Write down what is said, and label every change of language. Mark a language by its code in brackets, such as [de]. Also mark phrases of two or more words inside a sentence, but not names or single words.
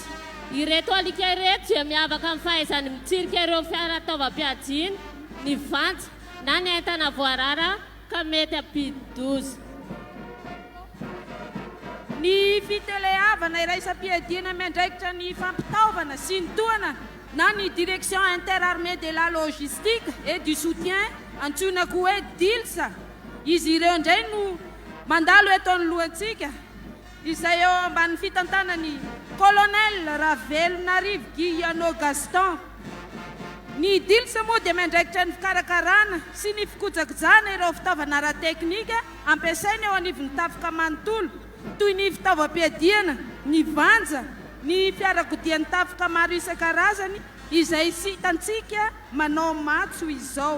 [mg] Ireto alika ireto dia miavaka amin'ny fahaizany mitsirika ireo fiara taovam-piadiana, ny vantsa na ny entana voarara ka mety ampidi-doza. Ny fitelehavana iraisam-piadiana miandraikitra ny fampitaovana sy ny toana na ny direction interarmée de la logistique et du soutien antsoinako hoe DILSA. Izy ireo indray no mandalo eto anoloantsika izay eo ambany fitantanany colonel Ravelonarivo Guillano Gaston. Ny DILSA moa dia miandraikitra ny fikarakarana sy ny fikojakojana ireo fitaovana ara-teknika ampiasaina eo anivon'ny tafika manontolo toy ny fitaovam-piadiana, ny vanja, ny fiarakodian'ny tafika maro isan-karazany izay sy hitantsika manao matso izao.